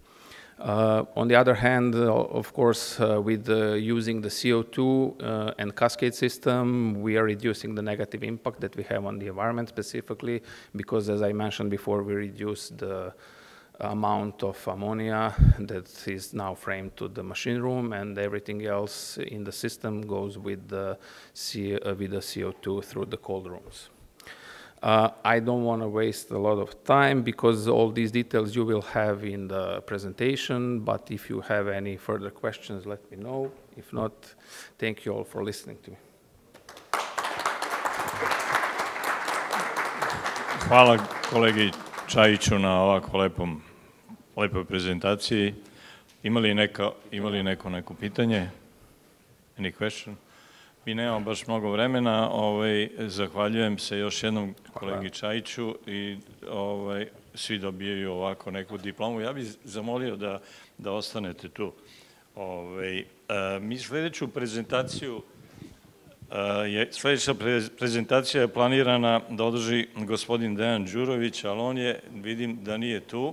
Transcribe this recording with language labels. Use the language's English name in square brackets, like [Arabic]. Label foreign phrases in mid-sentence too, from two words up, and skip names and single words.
[English] On the other hand, of course, with using the CO2 and cascade system, we are reducing the negative impact that we have on the environment specifically, because as I mentioned before, we reduce the amount of ammonia that is now framed to the machine room, and everything else in the system goes with the CO2 through the cold rooms. I don't want to waste a lot of time because all these details you will have in the presentation, but if you have any further questions, let me know. If not, thank you all for listening to me. [Serbian] Hvala kolegi Čajiću na ovako lepoj prezentaciji. Ima li neko pitanje? [English] Any question? [Serbian] Mi nemamo baš mnogo vremena, zahvaljujem se još jednom kolegi Čajiću i svi dobijaju ovako neku diplomu. Ja bih zamolio da ostanete tu. Mi sledeća prezentacija je planirana da održi gospodin Dejan Đurović, ali on je, vidim da nije tu.